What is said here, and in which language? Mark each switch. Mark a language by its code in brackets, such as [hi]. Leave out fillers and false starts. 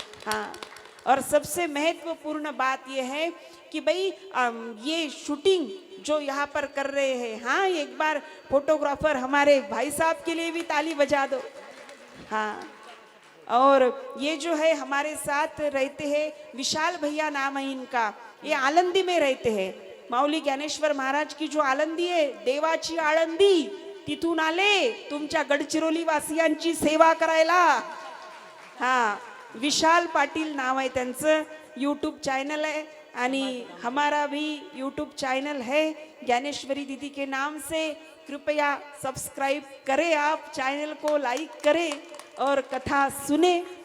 [hi] हाँ, और सबसे महत्वपूर्ण बात यह है कि भाई ये शूटिंग जो यहाँ पर कर रहे हैं, हाँ, एक बार फोटोग्राफर हमारे भाई साहब के लिए भी ताली बजा दो। हाँ, और ये जो है हमारे साथ रहते हैं, विशाल भैया नाम है इनका, ये आलंदी में रहते हैं। [mr] माऊली ज्ञानेश्वर महाराज की जो आळंदी आहे, देवाची आळंदी, तिथून आले तुमच्या गडचिरोली वासियांची सेवा करायला। [hi] हाँ, विशाल पाटिल नाव है त्यांचं, यूट्यूब चैनल है आणि हमारा भी यूट्यूब चैनल है ज्ञानेश्वरी दीदी के नाम से। कृपया सब्सक्राइब करें, आप चैनल को लाइक करें और कथा सुने।